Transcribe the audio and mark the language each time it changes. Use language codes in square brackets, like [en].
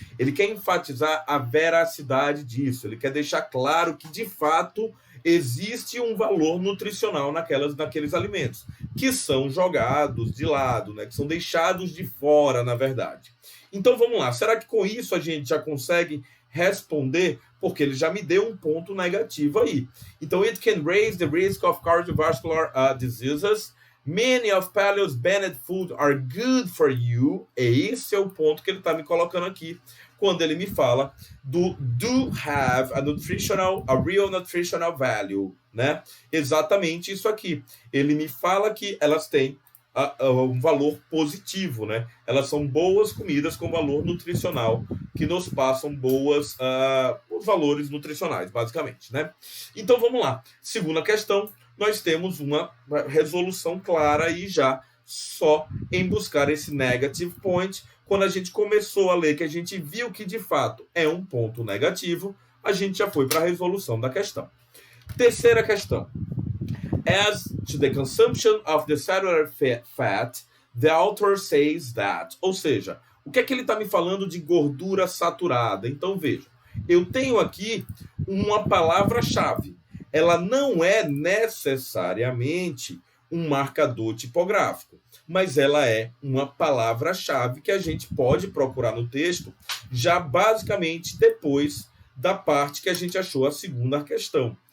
[pt] Ele quer enfatizar a veracidade disso. Ele quer deixar claro que, de fato, existe um valor nutricional naqueles alimentos, que são jogados de lado, que são deixados de fora, na verdade. Então, vamos lá. Será que com isso a gente já consegue responder? Porque ele já me deu um ponto negativo aí. [en] Então, it can raise the risk of cardiovascular diseases. Many of paleo's banned food are good for you. [pt] Esse é o ponto que ele está me colocando aqui, quando ele me fala do [en] have a real nutritional value, [pt] né? Exatamente isso aqui. Ele me fala que elas têm um valor positivo, né? Elas são boas comidas com valor nutricional, que nos passam bons valores nutricionais, basicamente, né? Então, vamos lá. Segunda questão. Nós temos uma resolução clara aí já, só em buscar esse [en] negative point. [pt] Quando a gente começou a ler, que a gente viu que de fato é um ponto negativo, a gente já foi para a resolução da questão. Terceira questão. [en] As to the consumption of the saturated fat, the author says that. [pt] Ou seja, o que é que ele está me falando de gordura saturada? Então, veja, eu tenho aqui uma palavra-chave. Ela não é necessariamente um marcador tipográfico, mas ela é uma palavra-chave que a gente pode procurar no texto, já basicamente depois da parte que a gente achou a segunda questão.